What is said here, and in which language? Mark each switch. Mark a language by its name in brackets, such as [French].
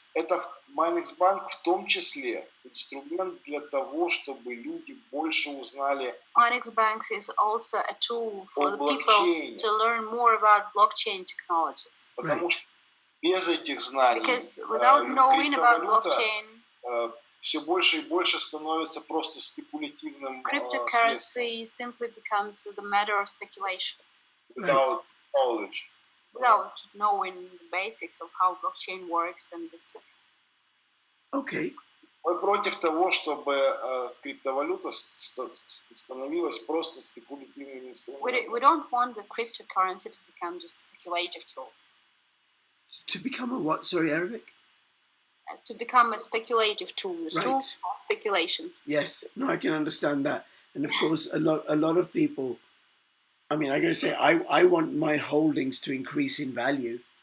[Russian] Это MinexBank в том числе инструмент для того, чтобы люди больше узнали. [English] MinexBank is also a tool for the people to learn more about blockchain technologies. [Russian] Потому что без этих знаний [English] Because without knowing about blockchain, [Russian] все больше и больше становится просто спекулятивным. [English] Cryptocurrency simply becomes the matter of speculation. Without knowledge. Without knowing the basics of how blockchain works and etc. Okay. [Russian] Мы против того, чтобы криптовалюта становилась просто спекулятивным инструментом. [English] We don't want the cryptocurrency to become just a speculative tool. To become a what? Sorry, Arabic? To become a speculative tool. Right. Tools for speculations. Yes. No, I can understand that. And of course, a lot of people. I mean, I'm going to say I want my holdings to increase in value.